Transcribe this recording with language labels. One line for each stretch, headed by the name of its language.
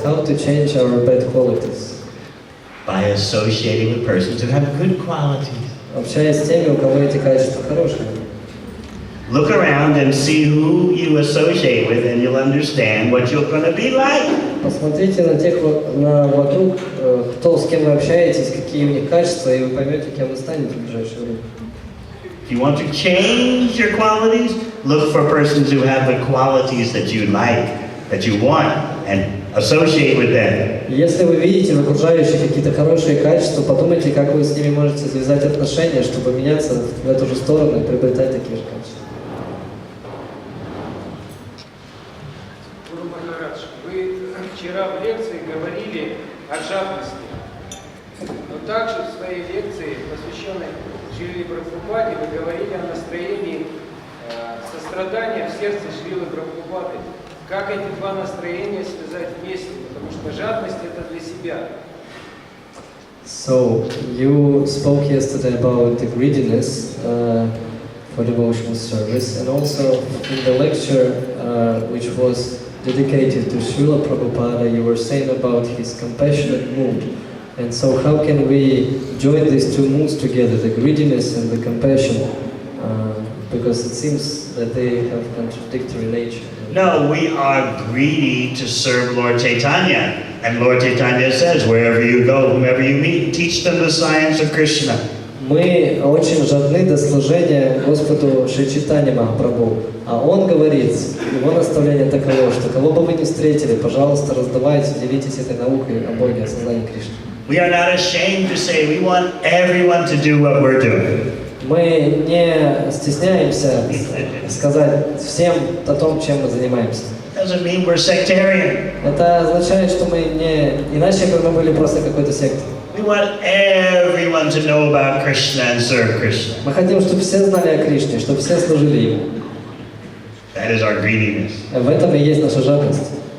English: How to change our bad qualities? By associating with persons who have good qualities.
Russian: Общаясь с теми, у кого эти качества хорошие.
English: Look around and see who you associate with, and you'll understand what you're going to be like.
Russian: Посмотрите на тех вокруг, кто с кем вы общаетесь, какие у них качества, и вы поймете, кем вы станете в ближайшее время.
English: If you want to change your qualities, look for persons who have the qualities that you like, that you want, and associate with them.
Russian: Если вы видите в окружающих какие-то хорошие качества, подумайте, как вы с ними можете завязать отношения, чтобы меняться в эту же сторону и приобретать такие же качества. Гуру Махарадж, вы вчера в лекции говорили о жадности, но также в своей лекции, посвященной Шриле Прабхупаде, вы говорили о настроении сострадания в сердце Шрилы Прабхупады. Как эти два настроения связать вместе? Потому что жадность – это для себя.
English: So, you spoke yesterday about the greediness for devotional service, and also in the lecture which was dedicated to Srila Prabhupada, you were saying about his compassionate mood. And so how can we join these two moods together, the greediness and the compassion? Because it seems that they have contradictory nature. No, we are greedy to serve Lord Chaitanya. And Lord Chaitanya says, wherever you go, whomever you meet, teach them the science of Krishna.
Russian: Мы очень жадны до служения Господу Шри Чайтаньи Махапрабху. А Он говорит, его наставление таково, что кого бы вы ни встретили, пожалуйста, раздавайте, делитесь этой наукой о Боге, о создании Кришны.
English: We are not ashamed to say we want everyone to do what we're doing.
Russian: Мы не стесняемся сказать всем о том, чем мы занимаемся.
English: Doesn't mean we're sectarian.
Russian: Это означает, что мы не иначе бы мы были просто какой-то сектой.
English: We want everyone to know about Krishna and serve Krishna.
Russian: Мы хотим, чтобы все знали о Кришне, чтобы все служили Ему.
English: That is our greediness.
Russian: В этом и есть наша жадность.